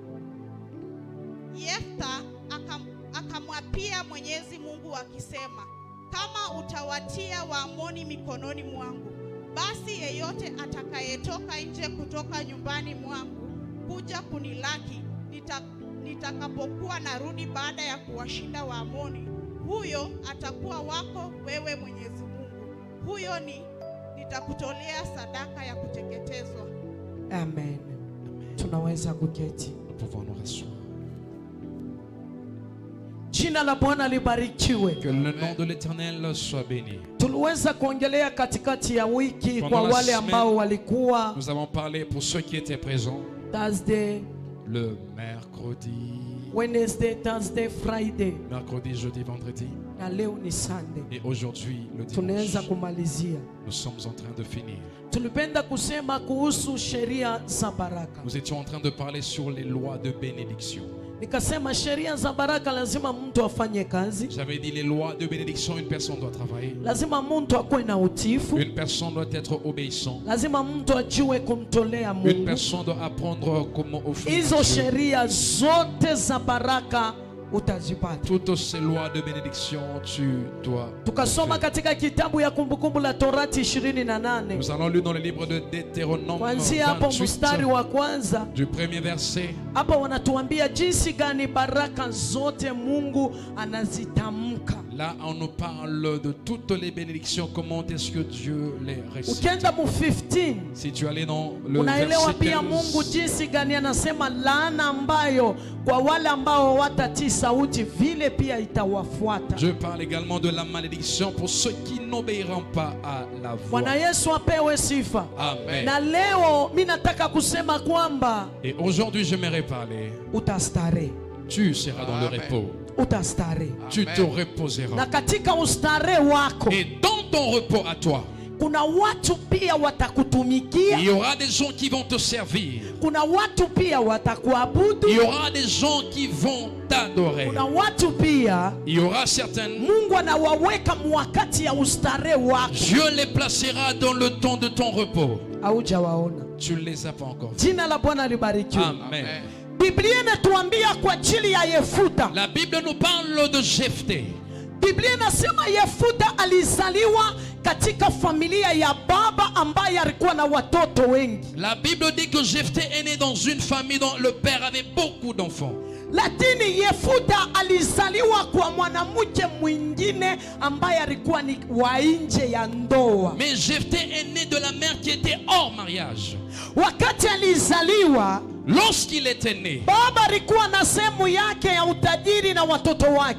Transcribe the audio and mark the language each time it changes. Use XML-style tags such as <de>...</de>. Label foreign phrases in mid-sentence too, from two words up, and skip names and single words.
<sw>Yefta akamwapia Mwenyezi Mungu akisema, kama utawatia Waamoni mikononi mwangu, basi yeyote atakayetoka nje kutoka nyumbani mwangu kuja kunilaki nitakapokuwa narudi baada ya kuwashinda Waamoni, huyo atakuwa wako wewe Mwenyezi Mungu, huyo nitakutolea sadaka ya kuteketezwa. Amen. Tunaweza kuketi. Jina la Bwana libarikiwe.</sw> <fr>Que le nom de l'Éternel soit béni.</fr> <sw>Tuliweza kuongelea katikati ya wiki kwa wale ambao walikuwa.</sw> <fr>Nous avons parlé pour ceux qui étaient présents. Thursday, le mercredi,</fr> <en>Wednesday, Thursday, Friday.</en> <fr>Mercredi, jeudi, vendredi.</fr> <sw>Na leo ni Sunday.</sw> <fr>Et aujourd'hui le</fr> <sw>Tunaweza</sw> <fr>dimanche.</fr> <sw>kumalizia.</sw> <fr>Nous sommes en train de finir.</fr> <sw>Tulipenda kusema kuhusu sheria za baraka.</sw> <fr>Nous étions en train de parler sur les lois de bénédiction.</fr> <sw>Nikasema sheria za baraka lazima mtu afanye kazi.</sw> <fr>J'avais dit les lois de bénédiction, une personne doit travailler.</fr> <sw>Lazima mtu akuwe na utiifu.</sw> <fr>Une personne doit être obéissant.</fr> <sw>Lazima mtu ajue kumtolea Mungu.</sw> <fr>Une personne doit apprendre comment offrir.</fr> <sw>Hizo sheria zote za baraka utazipata.</sw> <fr>Toutes ces lois de bénédiction tu dois.</fr> <sw>Tukasoma katika kitabu ya Kumbukumbu la Torati 28.</sw> <fr>Nous allons lire dans le livre de Deutéronome</fr> <sw>Kuanzia hapo mstari wa 28 kwanza.</sw> <fr>du premier verset.</fr> <sw>Hapa wanatuambia jinsi gani baraka zote Mungu anazitamka.</sw> <fr>Là on nous parle de toutes les bénédictions, comment est-ce que Dieu les récite.</fr> <sw>Ukienda mu 15</sw> <fr>Si tu allais dans le</fr> <sw>unaelewa</sw> <fr>verset</fr> <sw>pia Mungu</sw> <fr>15,</fr> <sw>jinsi gani anasema laana ambayo kwa wale ambao watatii sauti vile pia itawafuata.</sw> <fr>je parle également de la malédiction pour ceux qui n'obéiront pas à la voix.</fr> <sw>Bwana Yesu apewe sifa. Amen. Na leo mimi nataka kusema kwamba</sw> <fr>Et aujourd'hui j'aimerais parler.</fr> <sw>utastare.</sw> <fr>Tu seras dans le repos.</fr> <sw>Utastare.</sw> <fr>Tu te reposeras.</fr> <sw>Na katika ustare wako</sw> <fr>Et dans ton repos à toi,</fr> <sw>kuna watu pia watakutumikia.</sw> <fr>il y aura des gens qui vont te servir.</fr> <sw>Kuna watu pia watakuabudu.</sw> <fr>Il y aura des gens qui vont t'adorer.</fr> <sw>Kuna watu pia</sw> <fr>Il y aura certaines.</fr> <sw>Mungu anawaweka mwakati ya ustare wako.</sw> <fr>Dieu les placera dans le temps de ton repos.</fr> <sw>Haujawaona.</sw> <fr>Tu ne les as pas encore vus.</fr> <sw>Jina la Bwana libarikiwe. Amen. Biblia inatuambia kwa ajili ya Yefuta.</sw> <fr>La Bible nous parle de Jephthé.</fr> <sw>Biblia inasema Yefuta alizaliwa katika familia ya baba ambaye alikuwa na watoto wengi.</sw> <fr>La Bible dit que Jephthé est né dans une famille dont le père avait beaucoup d'enfants.</fr> <sw>Lakini Yefuta alizaliwa kwa mwanamke mwingine ambaye alikuwa ni wa nje ya ndoa.</sw> <fr>Mais Jephthé est né de la mère qui était hors mariage.</fr> <sw>Wakati alizaliwa,</sw> <fr>Lorsqu'il était né,</fr> <sw>baba alikuwa na sehemu yake ya utajiri na watoto wake.</sw>